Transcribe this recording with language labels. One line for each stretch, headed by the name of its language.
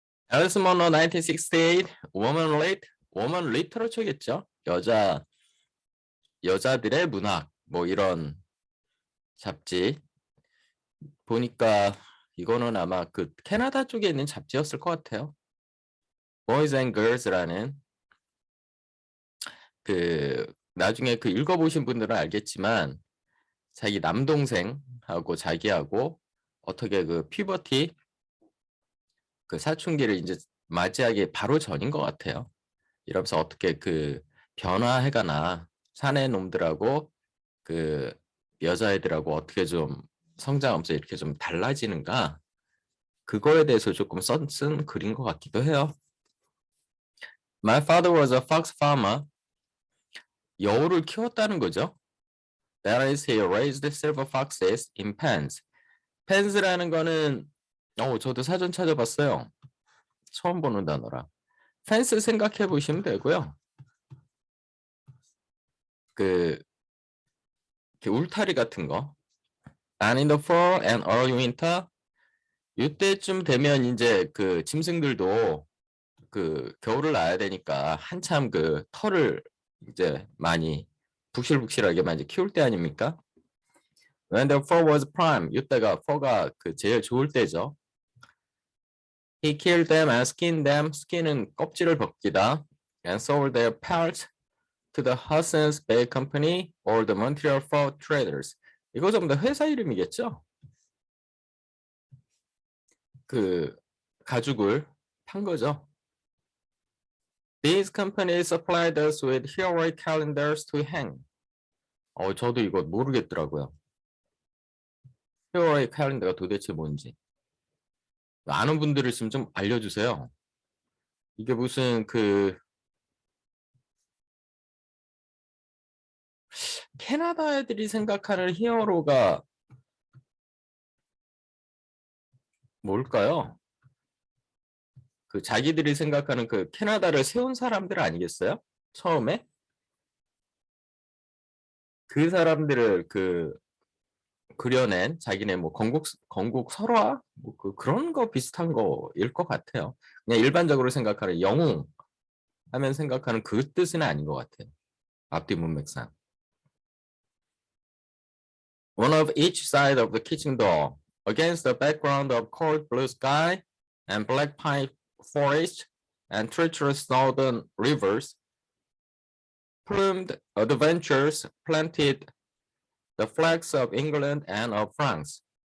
Korean: 앨리스 먼로 1968, Woman Lit, Woman Literature겠죠? 여자들의 문학 뭐 이런 잡지 보니까 이거는 아마 캐나다 쪽에 있는 잡지였을 것 같아요. Boys and Girls라는 나중에 읽어보신 분들은 알겠지만 자기 남동생하고 자기하고 어떻게 피버티 사춘기를 이제 맞이하기 바로 전인 것 같아요. 이러면서 어떻게 변화해가나 사내 놈들하고 그 여자애들하고 어떻게 좀 성장하면서 이렇게 좀 달라지는가 그거에 대해서 조금 쓴 글인 것 같기도 해요.
English: My father was a fox farmer.
Korean: 여우를 키웠다는 거죠.
English: That is, he raised silver foxes in pens.
Korean: pens라는 거는 저도 사전 찾아봤어요. 처음 보는 단어라. fence 생각해 보시면 되고요. 울타리 같은 거.
English: And in the fall and early winter,
Korean: 이때쯤 되면 이제 그 짐승들도 그 겨울을 나야 되니까 한참 그 털을 이제 많이 북실북실하게 많이 키울 때 아닙니까?
English: When the fur was prime,
Korean: 이때가 fur가 그 제일 좋을 때죠.
English: He killed them and skinned them.
Korean: skin은 껍질을 벗기다.
English: And sold their pelts to the Hudson's Bay Company or the Montreal Fur Traders.
Korean: 이거 전부 다 회사 이름이겠죠? 그 가죽을 판 거죠.
English: These companies supplied us with heroic calendars to hang.
Korean: 저도 이거 모르겠더라고요. heroic calendar가 도대체 뭔지. 아는 분들을 있으면 좀 알려주세요. 이게 무슨 그 캐나다 애들이 생각하는 히어로가 뭘까요? 그 자기들이 생각하는 그 캐나다를 세운 사람들 아니겠어요? 처음에? 그 사람들을 그 그려낸 자기네 뭐 건국 설화 뭐 그런 거 비슷한 거일 것 같아요. 그냥 일반적으로 생각하는 영웅 하면 생각하는 그 뜻은 아닌 것 같아요. 앞뒤 문맥상.
English: One of each side of the kitchen door, against the background of cold blue sky and black pine forest and treacherous northern rivers, plumed adventurers planted the flags of England and of France.